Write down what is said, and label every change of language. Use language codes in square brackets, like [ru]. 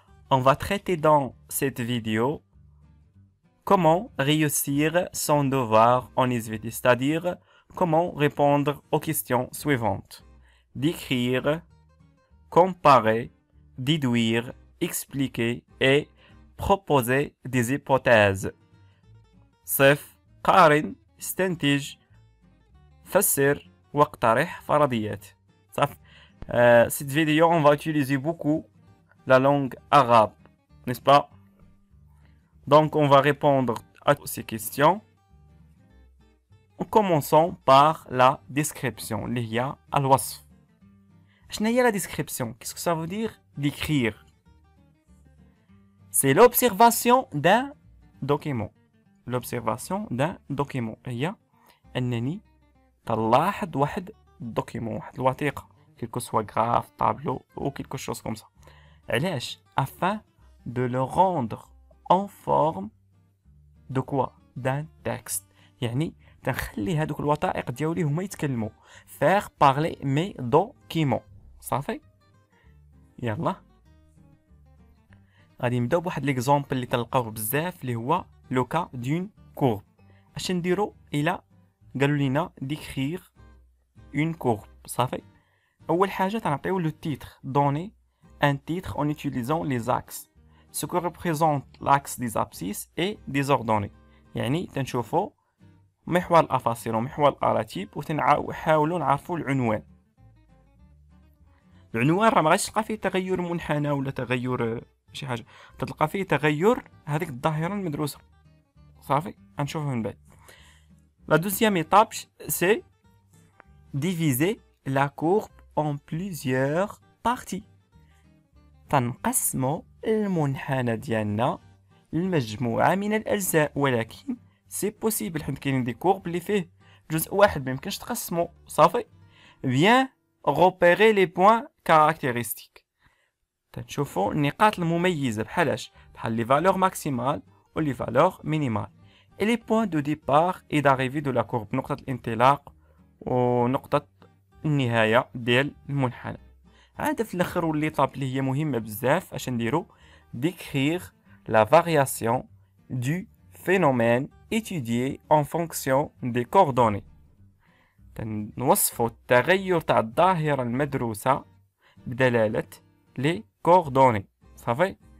[fr] On va traiter dans cette vidéo comment réussir son devoir en SVT, c'est-à-dire comment répondre aux questions suivantes. Décrire, comparer, déduire, expliquer et proposer des hypothèses. [ar] صف قارن استنتج فسر واقترح فرضيات. [fr] Cette vidéo, on va utiliser beaucoup la langue arabe, n'est-ce pas? Donc, on va répondre à ces questions en commençant par la description. [ar] اللي هي الوصف. شنو هي la description? [fr] Qu'est-ce que ça veut dire? Décrire. C'est l'observation d'un document. L'observation d'un document [ar] هي أنني تلاحظ واحد دوكيمون، واحد الوثيقة، [fr] quelque soit graphe, tableau ou quelque chose comme ça. [ar] علاش؟ [fr] afin de le rendre en forme de quoi? d'un texte. [ar] يعني تنخلي هادوك الوثائق ديالي هما يتكلموا. [fr] faire parler mes documents. [ar] صافي؟ يلا غادي نبداو بواحد ليكزامبل اللي تلقاوه بزاف اللي هو لو كا دون كورب. اش نديرو الى قالوا لينا ديكريغ اون كورب؟ صافي، اول حاجه تنعطيو لو تيتر، دوني ان تيتر [fr] en utilisant les axes ce que représente l'axe des abscisses et des ordonnées. [ar] يعني تنشوفو محور الافاصيل ومحور الاراتيب وتنحاولوا نعرفوا العنوان. العنوان راه ما غاديش تلقى فيه تغير منحنى ولا تغير شي حاجه، تلقى فيه تغير هذيك الظاهره المدروسه. صافي غنشوفو من بعد. [fr] La deuxième étape, c'est diviser la courbe en plusieurs parties. [ar] تنقسمو المنحنى ديالنا لمجموعة من الأجزاء، ولكن سي بوسيبل حيت كاينين دي كورب اللي فيه جزء واحد ميمكنش تقسمو. صافي. [fr] bien repérer les points caractéristiques. [ar] تنشوفو النقاط المميزة بحالاش؟ بحال لي فالور ماكسيمال و لي فالور مينيمال. [fr] et les points de départ et d'arrivée de la courbe، [ar] نقطة الانطلاق ونقطة النهاية ديال المنحنى. عاد في الاخر واللي طاب اللي هي مهمة بزاف، اش نديرو؟ [fr] décrire la variation du phénomène étudié en fonction des coordonnées. [ar] تنوصفو التغير تاع الظاهرة المدروسة بدلالة لي كوردوني. صافي.